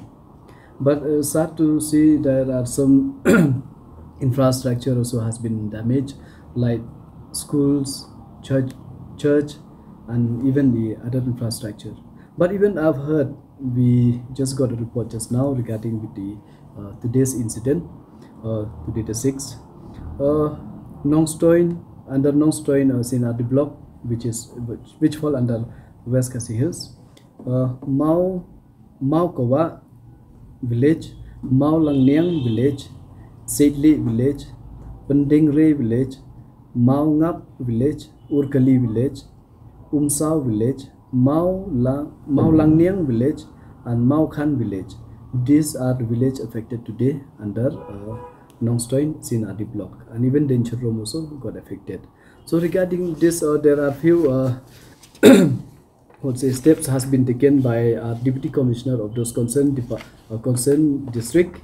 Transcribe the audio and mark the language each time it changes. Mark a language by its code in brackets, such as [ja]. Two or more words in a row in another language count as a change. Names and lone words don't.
[en] But sad to see there are some infrastructure also has been damaged, like schools, church, and even the other infrastructure. But even I've heard, we just got a report just now regarding with the today's incident, today the 6th. Nongstoin, under Nongstoin CNRD block, which fall under West Khasi Hills, Mau Kawa village, Mau Langniang village, Seidli village, Pendingre village, Mau Ngap village, Urkali village, Umsao village, Mau Langniang village, and Mau Khan village. These are the villages affected today under Nongstoin CNRD block, and even Dinchenrom also got affected. So regarding this, there are few steps has been taken by our Deputy Commissioner of those concerned district.